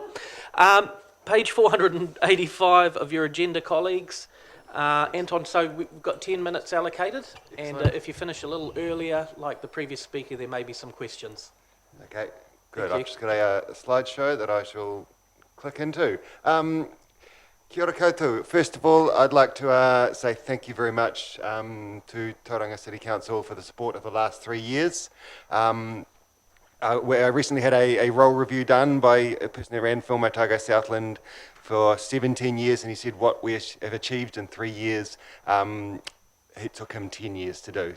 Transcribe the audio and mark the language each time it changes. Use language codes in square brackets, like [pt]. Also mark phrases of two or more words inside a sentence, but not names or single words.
[en] Page 485 of your agenda, colleagues. Anton, so we've got 10 minutes allocated, and if you finish a little earlier, like the previous speaker, there may be some questions. Okay, good. Thank you. I've just got a slideshow that I shall click into. [mi] Kia ora koutou. [en] First of all, I'd like to say thank you very much to Tauranga City Council for the support of the last 3 years. Where I recently had a role review done by a person who ran Film Otago Southland for 17 years, and he said what we have achieved in 3 years, it took him 10 years to do.